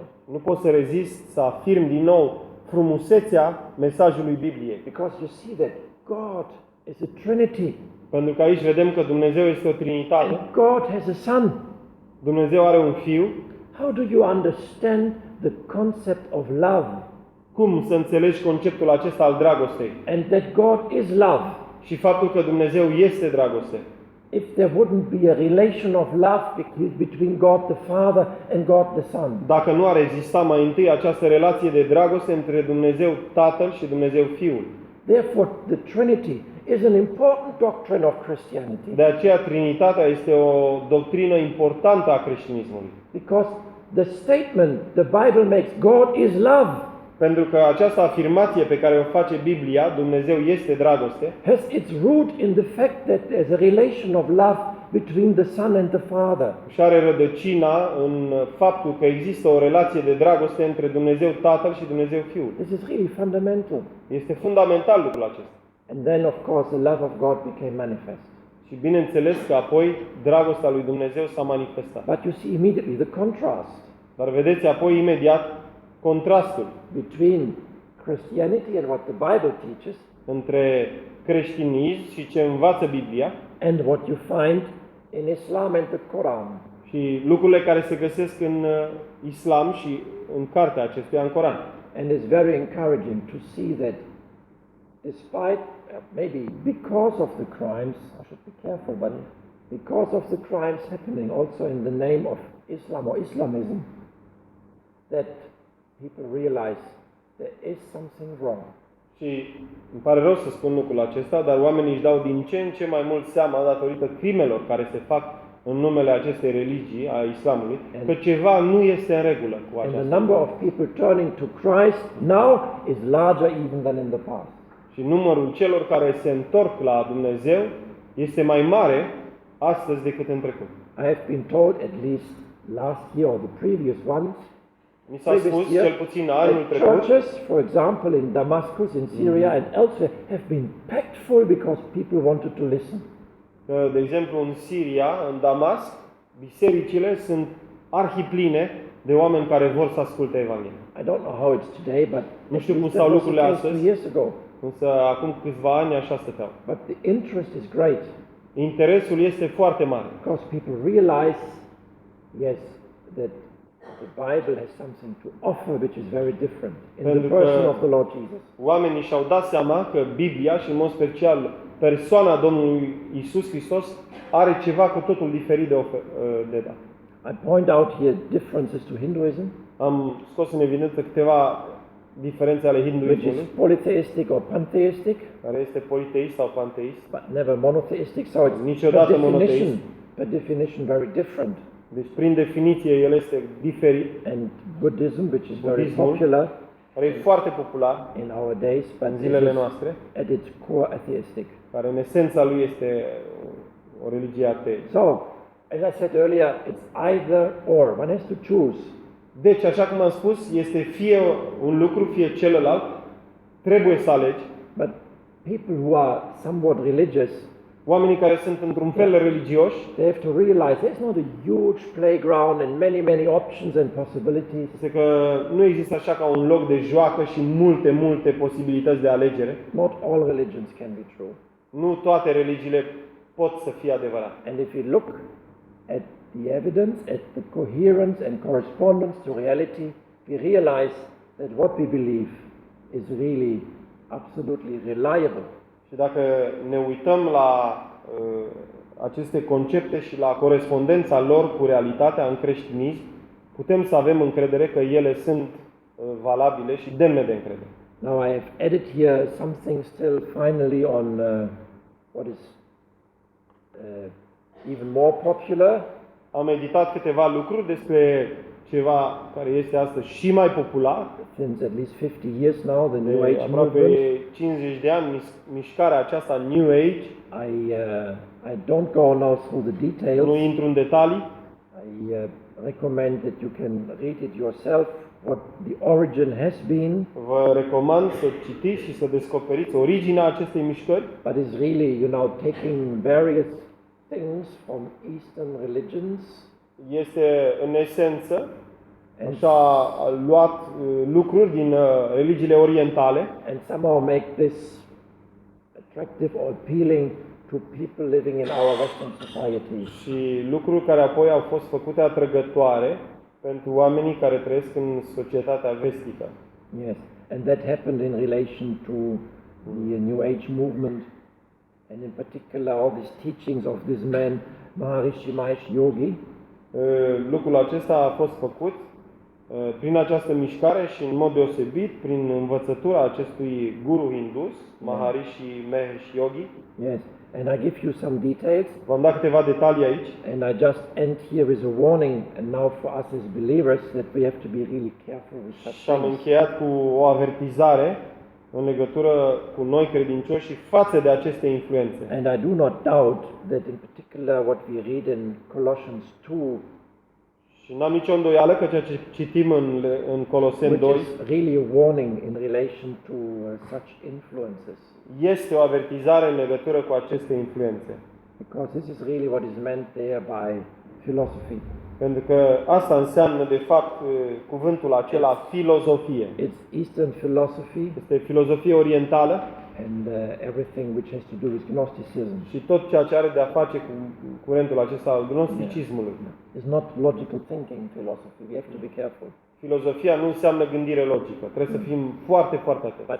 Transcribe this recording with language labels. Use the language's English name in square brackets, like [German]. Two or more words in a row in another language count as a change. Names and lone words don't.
[Romanian] Nu pot să rezist să afirm din nou frumusețea mesajului Bibliei. [English] Because you see that God is a Trinity. [Romanian] Pentru că aici vedem că Dumnezeu este o trinitate. [English] And God has a son. [Romanian] Dumnezeu are un fiu. [English] How do you understand the concept of love? [Romanian] Cum să înțelegi conceptul acesta al dragostei? [English] And that God is love. [Romanian] Și faptul că Dumnezeu este dragoste. [English] If there wouldn't be a relation of love between God the Father and God the Son. [Romanian] Dacă nu ar exista mai întâi această relație de dragoste între Dumnezeu Tatăl și Dumnezeu Fiul. [English] Therefore, the Trinity is an important doctrine of Christianity. [Romanian] De aceea Trinitatea este o doctrină importantă a creștinismului. [English] Because the statement the Bible makes, God is love, [Romanian] Pentru că această afirmație pe care o face Biblia, Dumnezeu este dragoste, [English] has its root in the fact that there's a relation of love between the Son and the Father. [Romanian] și are rădăcina în faptul că există o relație de dragoste între Dumnezeu Tatăl și Dumnezeu Fiul. [English] This is really fundamental. [Romanian] Este fundamental lucrul acesta. [English] And then, of course, the love of God became manifest. [Romanian] Și bineînțeles că apoi dragostea lui Dumnezeu s-a manifestat. [English] But you see immediately the contrast [Romanian] Dar vedeți apoi imediat contrastul [English] between Christianity and what the Bible teaches [Romanian] între creștinism și ce învață Biblia [English] and what you find in Islam and the Quran. [Romanian] și lucrurile care se găsesc în Islam și în cartea acestuia, în Coran. [English] And it's very encouraging to see that despite, maybe because of the crimes, I should be careful, but because of the crimes happening also in the name of Islam or Islamism, that people realize there is something wrong. [Romanian] Și îmi pare rău să spun lucrul acesta, dar oamenii își dau din ce în ce mai mult seama, datorită crimelor care se fac în numele acestei religii, a islamului, că ceva nu este în regulă cu [English] And the [Romanian] aceasta. [English] number of people turning to Christ now is larger even than in the past. [Romanian] Și numărul celor care se întorc la Dumnezeu este mai mare astăzi decât în trecut. [English] I have been told at least last year or the previous ones, [Romanian] Mi s-a spus, cel puțin anul [English] that [Romanian] trecut, [English] churches, for example, in Damascus, in Syria, and elsewhere, have been packed full because people wanted to listen. [Romanian] că, de exemplu, în Siria, în Damasc, bisericile sunt arhipline de oameni care vor să asculte Evanghelia. [English] I don't know how it's today, but [Romanian] Nu știu [English] at [Romanian] cum [English] least [Romanian] stau [English] that was the [Romanian] lucrurile [English] case [Romanian] astăzi. [English] 2 years ago. [Romanian] Însă, acum câțiva ani, așa stăteau. [English] But the interest is great [Romanian] Interesul este foarte mare. [English] because people realize, yes, that the Bible has something to offer which is very different in the [Romanian] Pentru că [English] person of the Lord Jesus. [Romanian] Oamenii și-au dat seama că Biblia și, în mod special, persoana Domnului Isus Hristos are ceva cu totul diferit de dat. [English] I point out here differences to Hinduism, [Romanian] Am scos în evidență câteva diferențe ale [English] which is [Romanian] hinduismului, [English] polytheistic or pantheistic, [Romanian] care este politeist sau panteist. [English] but never monotheistic. So it's [Romanian] Niciodată monoteist. [English] per definition very different. [Romanian] Deci, prin definiție, el este diferit, [English] And Buddhism, which is very [Romanian] Buddhismul, [English] popular [Romanian] care e foarte popular [English] in our days, but [Romanian] în [English] it [Romanian] zilele [English] is [Romanian] noastre, [English] at its core atheistic. [Romanian] care în esența lui este o religie atee. [English] So, as I said earlier, it's either or. One has to choose. [Romanian] Deci, așa cum am spus, este fie un lucru, fie celălalt, trebuie să alegi. [English] But people who are somewhat religious, [Romanian] Oamenii care sunt într-un fel religioși, [English] they have to realize there's not a huge playground and many options and possibilities. [Romanian] este că nu există așa ca un loc de joacă și multe posibilități de alegere. [English] Not all religions can be true. [Romanian] Nu toate religiile pot să fie adevărate. [English] And if you look at the evidence, at the coherence and correspondence to reality, we realize that what we believe is really absolutely reliable. [Romanian] Și dacă ne uităm la aceste concepte și la corespondența lor cu realitatea în creștinism, putem să avem încredere că ele sunt valabile și demne de încredere. [English] Now I have added here something still finally on what is even more popular. [Romanian] Am editat câteva lucruri despre ceva care este astăzi și mai popular. [English] Since at least 50 years now, the New [Romanian] De [English] Age [Romanian] aproape [English] movement. [Romanian] 50 de ani, mișcarea aceasta New Age. [English] I don't go now through the details. [Romanian] Nu intru în detalii. [English] I recommend that you can read it yourself, what the origin has been, [Romanian] Vă recomand să citiți și să descoperiți originea acestei mișcări. [English] but it's really, taking various things from Eastern religions [Romanian] Este în esență, așa, a luat lucruri din religiile orientale [English] and somehow make this attractive or appealing to people living in our Western society. [Romanian] și lucruri care apoi au fost făcute atrăgătoare pentru oamenii care trăiesc în societatea vestică. [English] Yes, and that happened in relation to the New Age movement, and in particular all these teachings of this man Maharishi Mahesh Yogi. [Romanian] Lucrul acesta a fost făcut prin această mișcare și în mod deosebit prin învățătura acestui guru hindus, Maharishi Mahesh Yogi. [English] Yes, and I give you some details, [Romanian] V-am dat câteva detalii aici [English] and I just end here with a warning, and now for us as believers, that we have to be really careful with such [Romanian] și am [English] things. [Romanian] încheiat cu o avertizare în legătură cu noi credincioși și față de aceste influențe. [English] And I do not doubt that in particular what we read in Colossians 2, [Romanian] Și n-am nicio îndoială că ceea ce citim în Coloseni 2 [English] which is really a warning in relation to such influences. [Romanian] este o avertizare în legătură cu aceste influențe. [English] Because this is really what is meant there by philosophy. [Romanian] Pentru că asta înseamnă, de fapt, cuvântul acela filozofie. [English] It's Eastern philosophy [Romanian] Este filozofie orientală [English] and everything which has to do with Gnosticism. [Romanian] și tot ceea ce are de a face cu curentul acesta al gnosticismului. [English] It's not logical thinking philosophy. We have to be careful. [Romanian] Filozofia nu înseamnă gândire logică. Trebuie să fim foarte atenți.